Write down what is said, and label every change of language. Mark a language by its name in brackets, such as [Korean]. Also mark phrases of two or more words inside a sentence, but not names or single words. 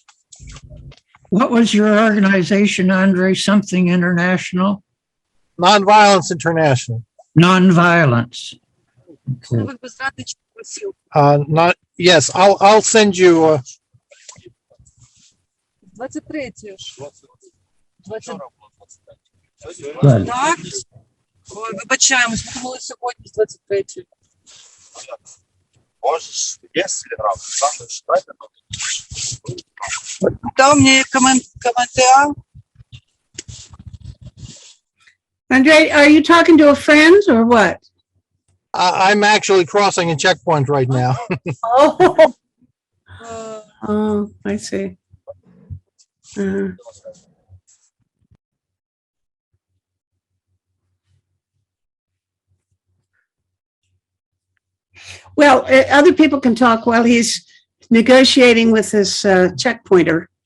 [English] What was your organization, Andre? Something International? Nonviolence International. Nonviolence. Okay. Yes, I'll send you. [Ukrainian] 23 ж. [English] Good. [Ukrainian] Так. Ой, вибачаємось, ми думали сьогодні з 23. Дав мені коментар. [English] Andre, are you talking to a friend or what? I'm actually crossing a checkpoint right now. Oh, Е, oh, I see. Well, other people can talk while he's negotiating with his checkpointer.